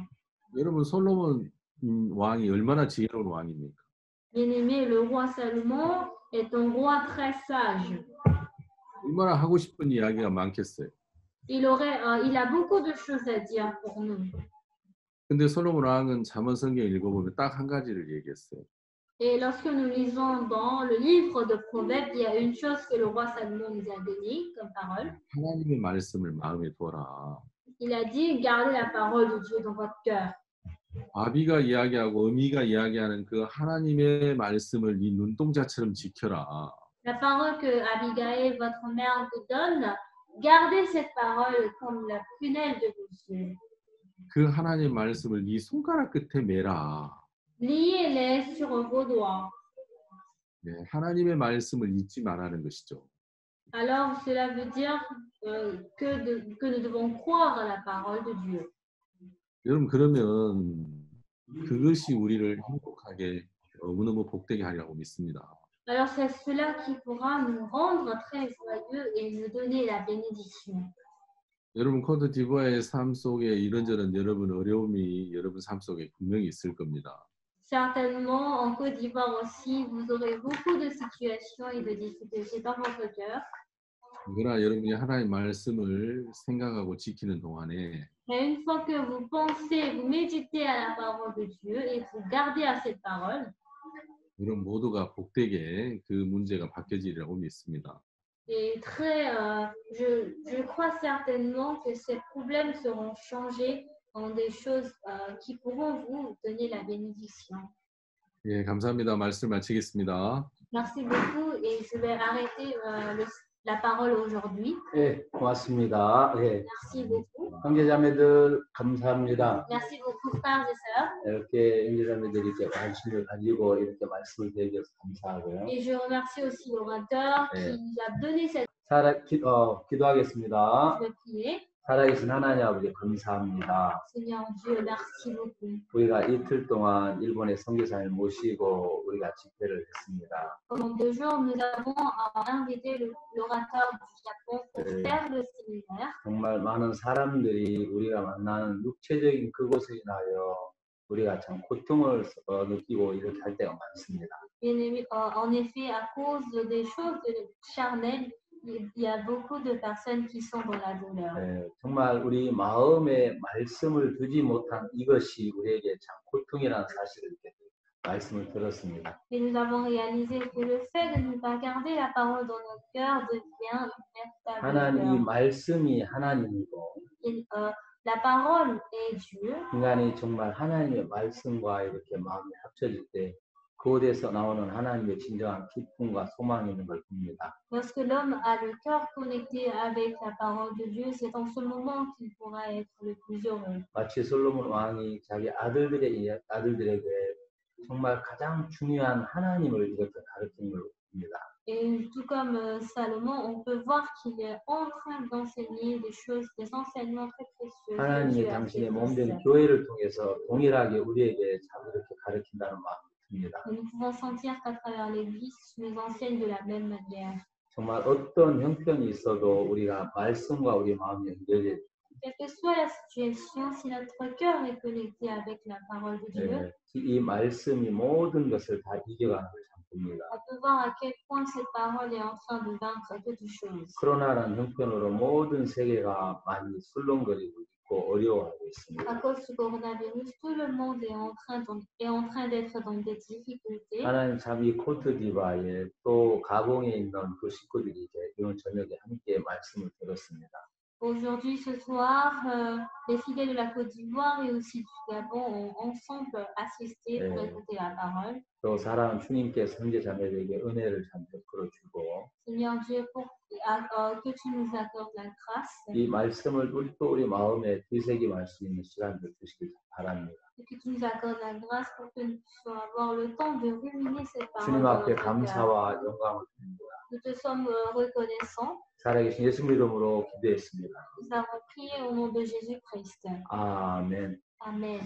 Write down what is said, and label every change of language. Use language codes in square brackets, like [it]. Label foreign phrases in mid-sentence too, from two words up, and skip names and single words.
[ko] 여러분 솔로몬 왕이 얼마나 지혜로운 왕입니까? [fr] Bien-aimé, le roi Salomon est un roi très sage. [ko] 얼마나 하고 싶은 이야기가 많겠어요. [fr] Il a beaucoup de choses à dire pour nous. [ko] 근데 솔로몬 왕은 잠언 성경 읽어보면 딱 한 가지를 얘기했어요. [fr] Et lorsque nous lisons dans le livre de Proverbes, il y a une chose que le roi Salomon nous a donnée comme parole. [ko] 하나님의 말씀을 마음에 두어라. [fr] Il a dit, gardez la parole de Dieu dans votre cœur. [ko] 아비가 이야기하고 어미가 이야기하는 그 하나님의 말씀을 네 눈동자처럼 지켜라. [fr] La parole que Abigail, votre mère, vous donne, gardez cette parole comme la prunelle de vos yeux. [ko] 그 하나님의 말씀을 네 손가락 끝에 매라. [fr] Liez-les sur vos doigts. [ko] 네, 하나님의 말씀을 잊지 말라는 것이죠. [fr] Alors, cela veut dire que nous devons croire à la parole de Dieu. [ko] 여러분 그러면 그것이 우리를 행복하게 너무너무 복되게 하리라고 믿습니다. [fr] Alors, c'est cela qui pourra nous rendre très joyeux et nous donner la bénédiction. [ko] 여러분 코트디부아의 삶 속에 이런저런 여러분 어려움이 여러분 삶 속에 분명히 있을 겁니다. [fr] Certainement, en Côte d'Ivoire aussi, vous aurez beaucoup de situations et de difficultés dans votre cœur. [ko] 그러나 여러분이 하나님의 말씀을 생각하고 지키는 동안에 [fr] Mais une fois que vous pensez, vous méditez à la parole de Dieu et vous gardez à cette parole, [ko] 여러분 모두가 복되게 그 문제가 바뀌어지리라고 믿습니다. [fr] et je crois certainement que ces problèmes seront changés en des choses qui pourront vous donner la bénédiction. [ko] 예, 감사합니다. 말씀 마치겠습니다. [fr] Merci beaucoup et je vais arrêter la parole aujourd'hui. [ko] 예, 고맙습니다. 예, [fr] Merci beaucoup. [ko] 형제자매들 감사합니다. [fr] Merci beaucoup, frères et sœurs. [ko] 이렇게 형제자매들이 이렇게 관심을 가지고 이렇게 말씀을 드려서 감사하고요. [fr] Et je remercie aussi l'orateur qui nous a donné cette [ko] 기도하겠습니다. [fr] je vais prier. [ko] 살아계신 하나님 아버지 감사합니다. [fr] Seigneur Dieu, merci beaucoup. [ko] 우리가 이틀 동안 일본의 선교사를 모시고 우리가 집회를 했습니다. [fr] Pendant 2 jours, nous avons invité l'orateur du Japon pour faire le séminaire. [ko] 정말 많은 사람들이 우리가 만나는 육체적인 그곳에 인하여 우리가 참 고통을 느끼고 이렇게 할 때가 많습니다. [fr] Bien-aimé, en effet, à cause des choses charnelles, il y a beaucoup de personnes qui sont dans la douleur. [ko] 네, 정말 우리 마음에 말씀을 두지 못한 이것이 우리에게 참 고통이라는 사실을 이렇게 말씀을 들었습니다. [fr] Et nous avons réalisé que le fait de ne pas garder la parole dans nos cœurs devient une véritable [ko] 하나님 이 [fr] douleur. [ko] 말씀이 하나님이고 [fr] Et, la parole est Dieu. [ko] 인간이 정말 하나님의 말씀과 이렇게 마음이 합쳐질 때 그곳에서 나오는 하나님의 진정한 기쁨과 소망이 있는 걸 봅니다. [fr] Lorsque l'homme a le cœur connecté avec la parole de Dieu, c'est en ce moment qu'il pourra être le plus heureux. [ko] 마치 솔로몬 왕이 자기 아들들에게 정말 가장 중요한 하나님을 이렇게 가르치는 걸 봅니다. [fr] Et tout comme Salomon, on peut voir qu'il est en train d'enseigner des choses, des enseignements très précieux. que [ko] 하나님이 [fr] Dieu a [ko] 당신의 [fr] fait [ko] 몸된 [fr] pour [ko] 교회를 통해서 동일하게 우리에게 참 이렇게 가르친다는 마음이 듭니다. [fr] nous pouvons sentir qu'à travers l'Église, nous enseigne de la même manière. [ko] 정말 어떤 형편이 있어도 우리가 말씀과 우리 마음이 연결돼 [fr] Quelle que soit la situation, si notre cœur est connecté avec la parole de Dieu, [ko] 이 말씀이 모든 것을 다 이겨가는 걸 참 봅니다. [fr] on peut voir à quel point cette parole est en train de vaincre toutes choses. [ko] 코로나라는 형편으로 모든 세계가 많이 술렁거리고 있고 어려워하고 있습니다. [fr] À cause du coronavirus, tout le monde est en train d'être dans des difficultés. [ko] 하나님 참 이 코트디바에 또 가봉에 있는 그 식구들이 이제 이번 저녁에 함께 말씀을 들었습니다. [fr] Aujourd'hui, ce soir, les fidèles de la Côte d'Ivoire et aussi du Gabon ont ensemble assisté pour écouter la parole. [ko] 또 사랑하는 주님께서 형제자매들에게 은혜를 참 베풀어 주고 [fr] Seigneur Dieu, que tu nous accordes la grâce [ko] 이 말씀을 또 우리 마음에 되새김할 수 있는 시간을 주시길 바랍니다. [fr] et que tu nous accordes la grâce pour que nous puissions avoir le temps de ruminer cette parole. [ko] 주님 [fr] dans [ko] 앞에 [fr] notre cœur. [ko] 감사와 영광을 드립니다. [fr] Nous te sommes reconnaissants. [ko] 살아계신 예수님 이름으로 기도했습니다. [fr] Nous avons prié au nom de Jésus-Christ. [ko] 아멘. [fr] Amen.